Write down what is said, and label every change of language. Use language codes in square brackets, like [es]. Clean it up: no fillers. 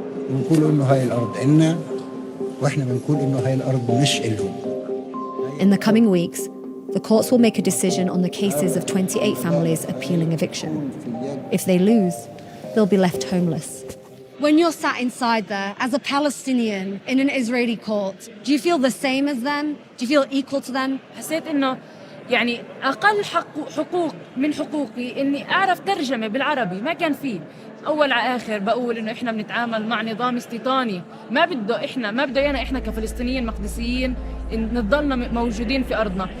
[ar] بنقول إنه هاي الأرض إلنا وإحنا بنقول إنه هاي الأرض مش إلهم. [en] In the coming weeks, the courts will make a decision on the cases of 28 families appealing eviction. If they lose, they'll be left homeless. When you're sat inside there as a Palestinian in an Israeli court, do you feel the same as them? Do you feel equal to them? [ar] حسيت إنه يعني أقل حقوق من حقوقي إني أعرف ترجمة بالعربي ما كان فيه. اول على اخر بقول انه احنا بنتعامل مع نظام استيطاني، ما بده ايانا احنا كفلسطينيين مقدسيين نضلنا موجودين في ارضنا.